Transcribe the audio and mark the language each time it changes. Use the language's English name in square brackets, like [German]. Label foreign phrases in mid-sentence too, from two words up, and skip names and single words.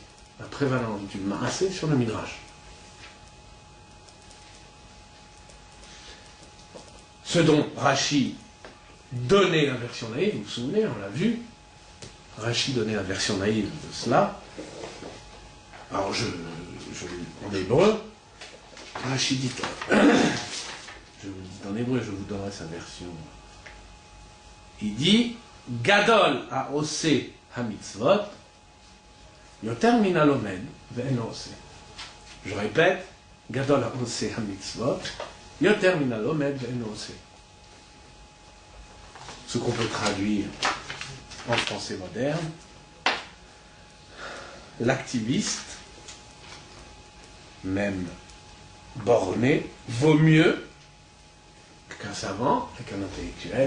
[French] La prévalence du maasé sur le midrash. Ce dont Rashi donnait la version naïve, vous vous souvenez, on l'a vu, Rashi donnait la version naïve de cela. Alors en hébreu, Rashi dit, je vous dis en hébreu, je vous donnerai sa version. Il dit, [Hebrew] גדול העושה המצוות, יותר מן הלומד ואינו עושה. [French] Je répète, [Hebrew] גדול העושה המצוות, יותר מן הלומד ואינו עושה. [French] Ce qu'on peut traduire en français moderne, l'activiste, même borné, vaut mieux qu'un savant et qu'un intellectuel.